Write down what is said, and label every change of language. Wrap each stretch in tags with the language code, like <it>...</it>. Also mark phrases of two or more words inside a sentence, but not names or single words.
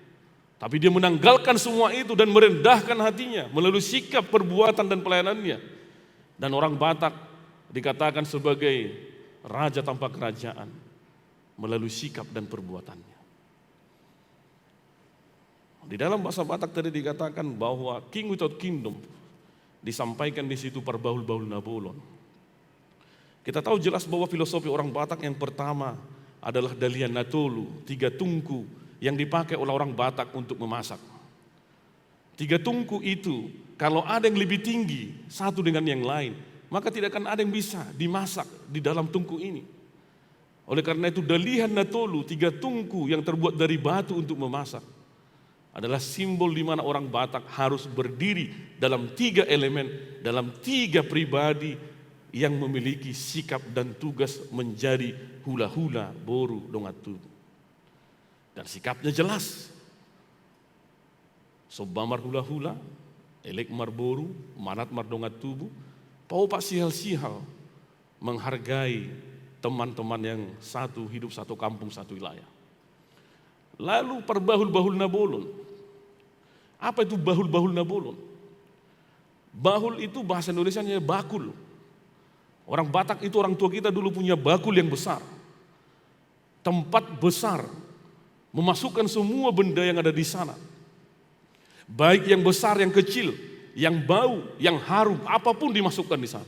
<id>Tapi dia menanggalkan semua itu dan merendahkan hatinya melalui sikap, perbuatan dan pelayanannya. Dan orang Batak dikatakan sebagai raja tanpa kerajaan melalui sikap dan perbuatannya. Di dalam bahasa Batak tadi dikatakan bahwa</id> <en>king without kingdom</en> <id>disampaikan di situ Parbaul-Baul Nabolon. Kita tahu jelas bahwa filosofi orang Batak yang pertama adalah</id> <bbc>dalian natolu,</bbc> <id>3 tungku yang dipakai oleh orang Batak untuk memasak. 3 tungku itu kalau ada yang lebih tinggi satu dengan yang lain, maka tidak akan ada yang bisa dimasak di dalam tungku ini. Oleh karena itu</id> <bbc>dalihan natolu,</bbc> <id>3 tungku yang terbuat dari batu untuk memasak, adalah simbol di mana orang Batak harus berdiri dalam 3 elemen, dalam 3 pribadi yang memiliki sikap dan tugas menjadi</id> <bbc>hula-hula boru dongat tubuh.</bbc> <id>Dan sikapnya jelas.</id> <bbc>Sobamar hula-hula, elek mar boru, manat mar dongat tubuh, pau pak sihal-sihal</bbc> <id>menghargai teman-teman yang satu hidup satu kampung satu wilayah. Lalu Parbahul-Bahul Nabolon. Apa itu bahul-bahul Nabolon? Bahul itu bahasa Indonesianya bakul. Orang Batak itu orang tua kita dulu punya bakul yang besar. Tempat besar memasukkan semua benda yang ada di sana. Baik yang besar, yang kecil, yang bau, yang harum, apapun dimasukkan di sana.</id>